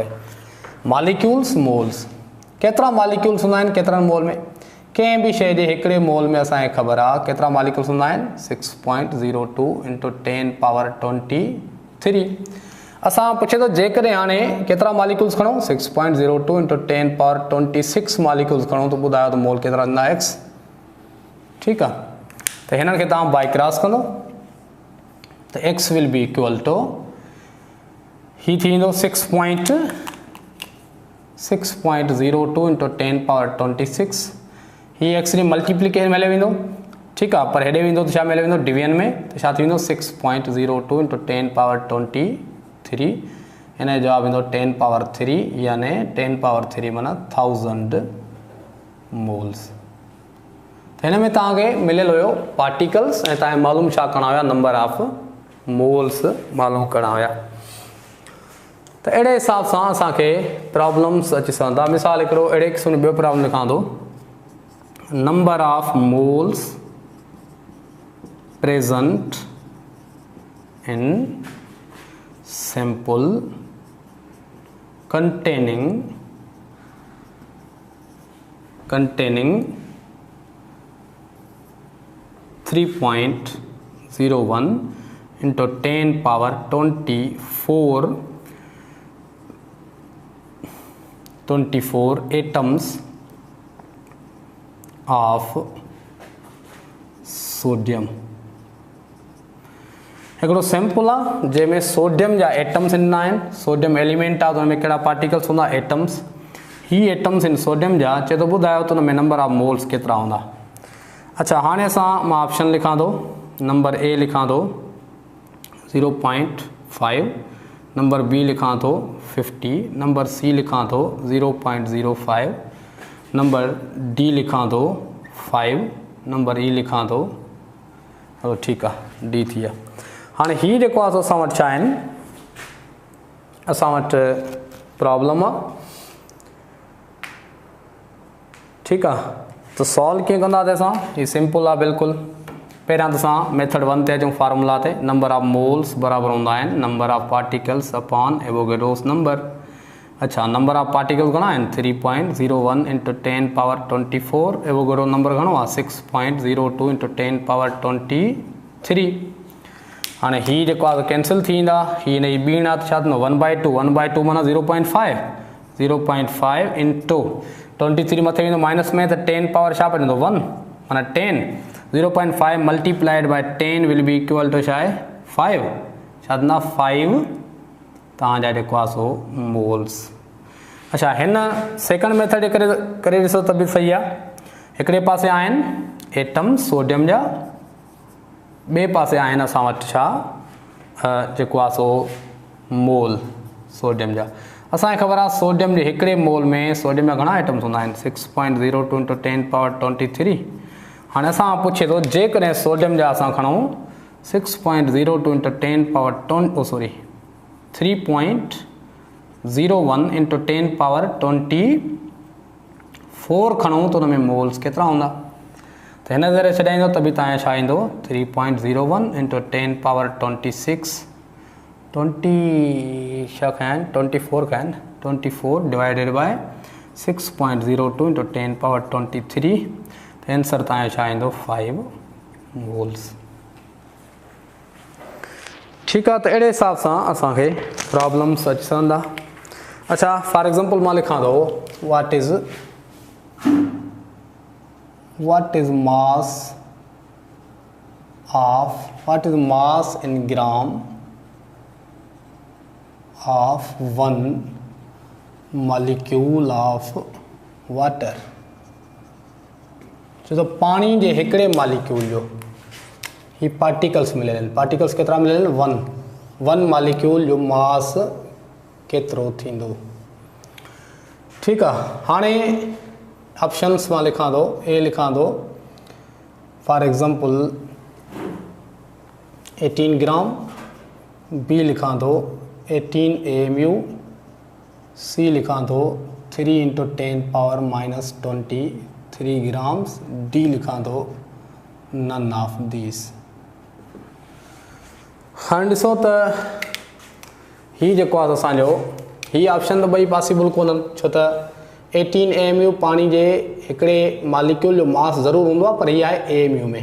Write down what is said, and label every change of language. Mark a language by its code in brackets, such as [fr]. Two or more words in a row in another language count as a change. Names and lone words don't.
[en] molecules moles, [sd] केतिरा मॉलिक्यूल्स हूंदा आहिनि केतिरनि मोल में, कंहिं बि शइ जे हिकिड़े मोल में असांखे ख़बर आहे केतिरा मॉलिक्यूल्स हूंदा आहिनि 6.02 [en] into 10 power 23. [sd] असां पुछे थो जेकॾहिं हाणे केतिरा मॉलिक्यूल्स खणो 6.02 [en] into 10 power 26 molecules [sd] खणो त ॿुधायो त मोल केतिरा हूंदा एक्स। ठीकु आहे, त हिननि खे तव्हां [en] by cross [sd] कंदो त [en] x will be equal to [sd] ही थी वेंदो 6.02 [en] into 10 power 26. [sd] ही एक्स जी मल्टीप्लिकेशन मिले वेंदो। ठीकु आहे, पर हेॾे वेंदो त छा मिले वेंदो डिवीजन में, त छा थी वेंदो 6.02 [en] into 10 power 23. [sd] हिन जो जवाबु ईंदो 10 पावर 3 यानी 10 पावर 3 माना 1000 मोल्स। त हिन में तव्हांखे मिलियल हुयो पार्टिकल्स ऐं तव्हांखे मालूम छा करणा हुया [en] number of moles [sd] मालूम करणा हुया। त अहिड़े हिसाब सां असांखे प्रॉब्लम्स अची सघंदा। मिसाल हिकिड़ो अहिड़े क़िस्म जो ॿियो प्रॉब्लम लिखां थो, [en] number of moles present in sample containing 3.01 into 10 power 24 atoms of सोडियम। [sd] हिकिड़ो सैंपल आहे जंहिंमें सोडियम जा एटम्स ॾिना आहिनि, [en] sodium element [sd] आहे त हुन में कहिड़ा पार्टिकल्स हूंदा, एटम्स। ही एटम्स आहिनि सोडियम जा, चए थो ॿुधायो त हुन में [en] number of moles [sd] केतिरा हूंदा। अच्छा, हाणे मां ऑप्शन लिखां थो। [en] number A [sd] लिखां थो 0.5, [en] number B [sd] लिखां थो 50, [en] number C [sd] लिखां थो 0.05, [en] number D [sd] लिखां थो 5, [en] number E [sd] लिखां थो, हलो ठीकु आहे, डी थी विया। हाणे ही जेको आहे असां वटि छा आहिनि, असां वटि प्रॉब्लम आहे, ठीकु आहे। त सॉल्व कीअं कंदासीं असां, ही सिंपल आहे बिल्कुलु। पहिरियां त असां मेथड 1 ते अचूं, फार्मूला ते। [en] number of moles [sd] बराबरि हूंदा आहिनि [en] number of particles upon Avogadro's number. [sd] अच्छा, [en] number of particles [sd] घणा आहिनि 3.01 [en] into 10 power 24, Avogadro number [sd] घणो आहे 6.02 [en] into 10 power 23. [sd] हाणे ही जेको आहे कैंसिल थी ईंदा, ही हिन जी ॿीण आहे त छा थींदो 1/2, 1/2 माना 0.5 इंटू 23 मथे वेंदो माइनस में, त 10 पावर छा पवंदो 1 माना 10, 0.5 [en] multiplied by 10 will be equal to [sd] छा आहे 5, छा थींदा 5 तव्हांजा जेको आहे सो मोल्स। अच्छा, हिन [en] second method [sd] करे ॾिसो त बि सही आहे। हिकिड़े पासे आहिनि एटम सोडियम जा, ॿिए पासे आहिनि असां वटि छा जेको आहे सो मोल सोडियम जा। असांखे ख़बर आहे सोडियम जे हिकिड़े मोल में सोडियम जा घणा एटम्स हूंदा आहिनि 6.02 [en] into 10 power 23. [sd] हाणे असां पुछे थो जेकॾहिं सोडियम जा असां खणूं 6.02 [en] into 10 power 3.01 into 10 power 24 [sd] खणूं त हुन में मोल्स केतिरा हूंदा। त हिन ज़रिए छॾाईंदो त बि तव्हांजो छा ईंदो 3.01 [en] into 10 power 26, 24 divided by 6.02 into 10 power 23, [sd] त आंसर तव्हांजो छा ईंदो 5 मोल्स। ठीकु आहे, त अहिड़े हिसाब सां असांखे प्रॉब्लम्स अची सघंदा। [en] अच्छा, for example [sd] मां लिखां थो [en] what is mass in gram of 1 molecule of water। [sd] छो त पाणी जे हिकिड़े मॉलिक्यूल जो ही पार्टिकल्स मिलियल आहिनि, पार्टिकल्स केतिरा मिलियल आहिनि 1 मॉलिक्यूल जो मास केतिरो थींदो। ठीकु आहे, हाणे ऑप्शन्स मां लिखां थो। ए लिखां थो [en] for example 18 gram, [sd] बी लिखां थो 18 AMU, सी लिखां थो 3 [en] into 10 power -23 grams, [sd] डी लिखां थो [en] none of these. [sd] हाणे ॾिसो त ही जेको आहे असांजो ही ऑप्शन त ॿई पॉसिबल कोन्हनि, छो त 18 AMU पाणी जे हिकिड़े मॉलिक्यूल जो मास ज़रूरु हूंदो आहे, पर हीअ आहे AMU में।